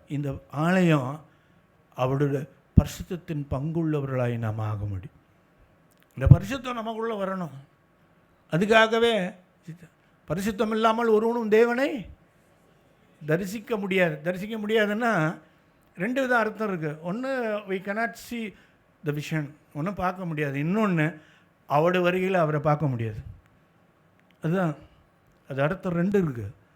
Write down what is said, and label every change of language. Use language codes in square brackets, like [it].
[ta] இந்த ஆலயம் அவருடைய பரிசுத்தத்தின் பங்குள்ளவர்களாய் நாம் ஆக முடியும். இந்த பரிசுத்தம் நமக்குள்ளே வரணும். அதுக்காகவே பரிசுத்தம் இல்லாமல் ஒருவனும் தேவனை தரிசிக்க முடியாது. தரிசிக்க முடியாதுன்னா ரெண்டு வித அர்த்தம் இருக்குது. ஒன்று, [en] we cannot see the vision, [ta] ஒன்றும் பார்க்க முடியாது. இன்னொன்று, அவருடைய வருகையில் அவரை பார்க்க முடியாது. அதுதான் அது அர்த்தம். ரெண்டு இருக்குது.